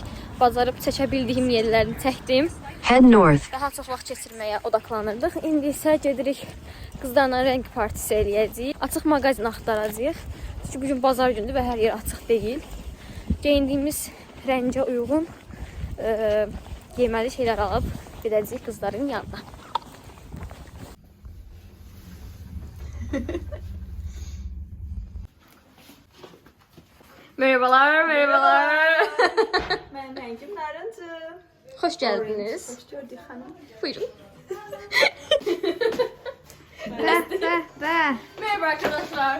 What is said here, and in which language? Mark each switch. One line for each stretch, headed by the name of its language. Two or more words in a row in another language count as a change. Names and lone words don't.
Azerbaijani: Bacarıb çəkə bildiyim yerlərini çəkdim.
English: Head north.
Azerbaijani: Daha çox vaxt keçirməyə odaqlanırdıq. İndi isə gedirik qızlarla rəng partisi eləyəcəyik. Açıq mağazin axtaracağıq. Çünki bugün bazar gündür və hər yer açıq deyil. Geyindiyimiz rəngə uyğun geyməli şeylər alıb gedəcəyik qızların yanına.
Turkish: Merhabalar, merhabalar. Benim rengim narıncı. Hoş geldiniz. Hoş gördük hanım. Buyurun. Merhaba arkadaşlar.